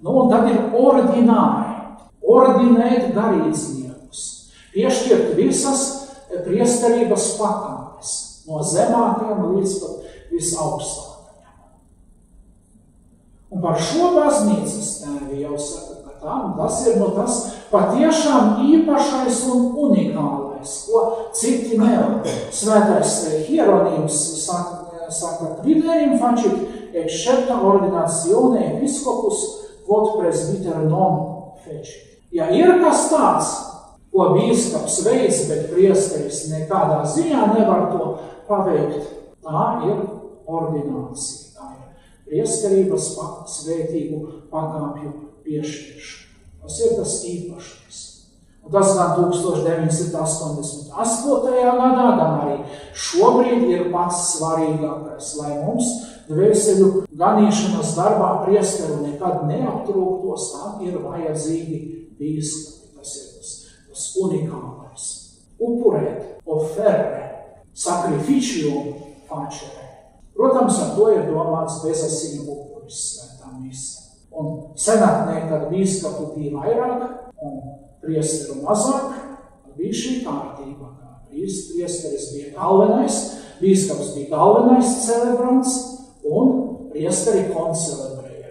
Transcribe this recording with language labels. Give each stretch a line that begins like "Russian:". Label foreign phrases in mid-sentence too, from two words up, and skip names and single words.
Latvian: Un tad ir ordināri, ordinēt garīdzniekus, piešķirt visas priesterības pakāpes, no zemākajām līdz pat visaugstākajām. Un par šo baznīcas tēvi jau saka, ka tas ir tas patiešām īpašais un unikālais, ko citi nevar. Svētais Hieronīms saka,
Latin: Tridērim facit excepta ordinazione episkopus quod presbyter non fecit.
Latvian: Ja ir kas tāds, ko bīskaps veids, bet priesteris nekādā ziņā nevar to paveikt, tā ir ordinācija. Tā ir priesterības svētību pakāpju piešķiršana. Tas ir tas īpašais. Un tas gan 1988. gadā, gan arī šobrīd ir pats svarīgākais, lai mums dvēseļu ganīšanas darbā priesteru nekad neaptrūktos, tam ir vajadzīgi bīskapi. Tas ir tas unikālais. Upurēt,
Latin: ofere, sacrificium facere.
Latvian: Protams, ar to ir domāts bezasiņu upuris svētā mise. Un senatnē, kad bīskapu bija vairāk un priesteru mazāk, bija šī kārtība. Priesteris bija galvenais, bīskaps bija galvenais celebrants un priesteri koncelebrēja.